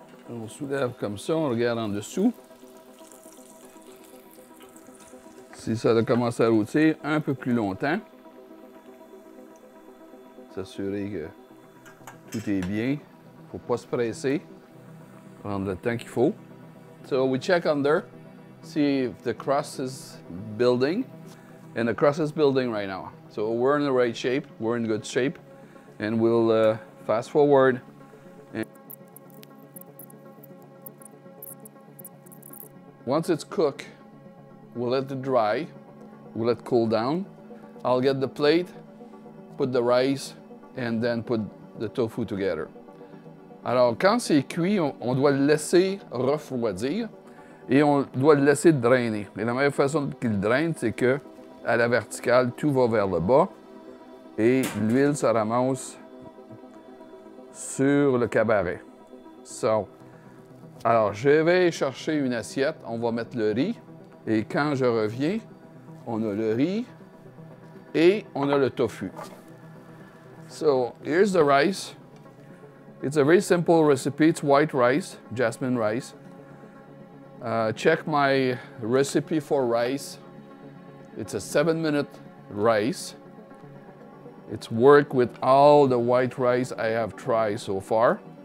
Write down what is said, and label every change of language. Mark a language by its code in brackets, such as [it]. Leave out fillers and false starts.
[fr] On soulève comme ça, on regarde en dessous. Si ça a commencé à rôtir un peu plus longtemps, s'assurer que tout est bien. Il ne faut pas se presser. Prendre le temps qu'il faut. [en] So we check under, see if the crust is building. And the crust is building right now. So we're in the right shape, we're in good shape. And we'll fast forward. Once it's cooked, we'll let it dry. We'll let it cool down. I'll get the plate, put the rice, and then put the tofu together. [fr] Alors, quand c'est cuit, on doit le laisser refroidir et on doit le laisser drainer. Et la meilleure façon qu'il draine, c'est que à la verticale, tout va vers le bas et l'huile se ramasse sur le cabaret. So, alors, je vais chercher une assiette, on va mettre le riz et quand je reviens, on a le riz et on a le tofu. [en] So, here's the rice. It's a very simple recipe. It's white rice, jasmine rice. Check my recipe for rice. It's a 7-minute rice. It's worked with all the white rice I have tried so far.